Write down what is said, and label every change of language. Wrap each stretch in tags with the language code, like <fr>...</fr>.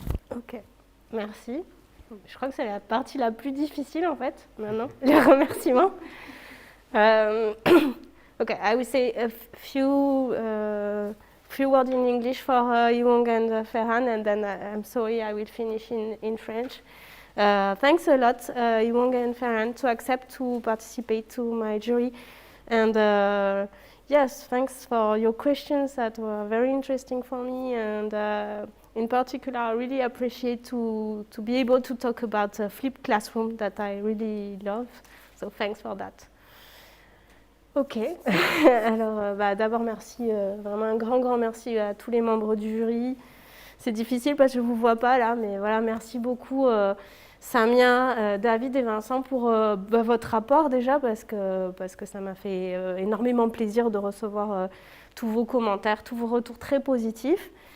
<fr>Ok, merci. Je crois que c'est la partie la plus difficile en fait, maintenant, les remerciements.</fr> <en>Okay, I will say a few words in English for Yvonne and Ferhan, and then I'm sorry, I will finish in French. Thanks a lot, Yvonne and Ferhan, to accept to participate to my jury. And yes, thanks for your questions that were very interesting for me. And in particular, I really appreciate to be able to talk about a flipped classroom that I really love. So thanks for that.</en> <fr>Ok, alors d'abord merci, vraiment un grand merci à tous les membres du jury. C'est difficile parce que je ne vous vois pas là, mais voilà, merci beaucoup Samia, David et Vincent pour votre rapport déjà, parce que ça m'a fait énormément plaisir de recevoir tous vos commentaires, tous vos retours très positifs.</fr>